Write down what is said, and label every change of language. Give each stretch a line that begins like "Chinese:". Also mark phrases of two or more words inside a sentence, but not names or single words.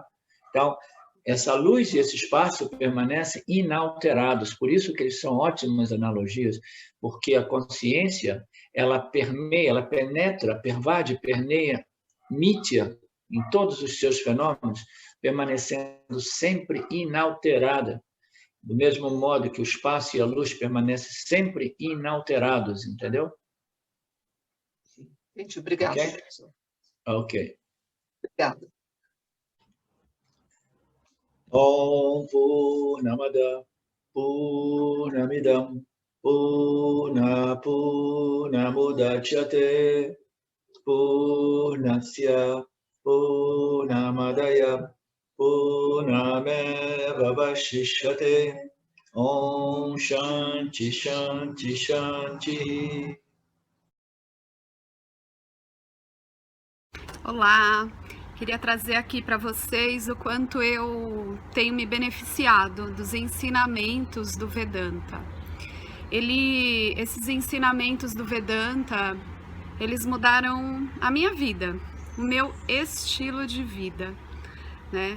Portuguese: Então, essa luz e esse espaço permanecem inalterados, por isso que eles são ótimas analogias, porque a consciência, ela permeia, ela penetra, pervade, permeia Mithya em todos os seus fenômenos, permanecendo sempre inalterada, do mesmo modo que o espaço e a luz permanecem sempre inalterados, entendeu? Gente, obrigado. Ok. Obrigada.
Sanskrit: ॐ पूर्णमदः पूर्णमिदं पूर्णमुदच्यते पूर्णस्य पूर्णमादाय पूर्णमेव वशिष्यते ॐ शान्तिः शान्तिः शान्तिः.
Portuguese: Olá, queria trazer aqui para vocês o quanto eu tenho me beneficiado dos ensinamentos do Vedanta. Esses ensinamentos do Vedanta, eles mudaram a minha vida, o meu estilo de vida, né?